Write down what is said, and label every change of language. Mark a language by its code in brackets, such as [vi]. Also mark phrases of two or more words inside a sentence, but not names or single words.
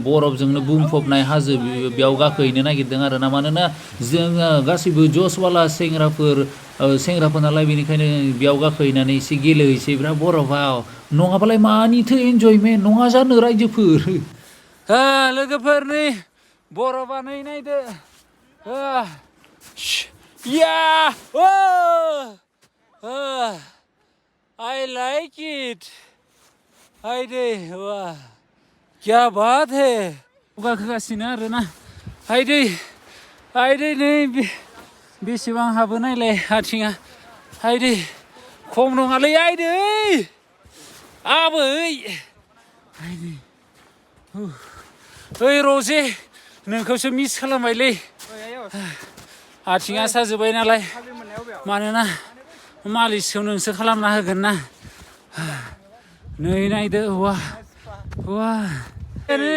[brx] बरफजोंनो बुंफबनाय हाजो बेयाव गाखोहैनो नागिरदों आरोना मानोना जोङो गासैबो जसवाला सेंग्राफोर नालाय बेनिखायनो बेयाव गाखोहैनानै एसे गेलेहैसै बिराद बरफाव नङाबालाय मानिथो एन्जयमेन्ट नङा जानो रायजोफोर लोगोफोर नै बरफा नै नायदो [en] I like it. [brx] हायदे [hi] वाह क्या बात है [brx] गाखोगासिनो आरोना हायदे नै बेसेबां हाबो नायलाय आथिङा हायदे खम नङालै हायदे आबै हायदे ओइ रजे नोंखौसो मिस खालामबायलै आथिङा साजोब्बाय नालाय मानोना मालिसखौ नोंसो खालामना होगोन ना नै नायदो वाह वाह नै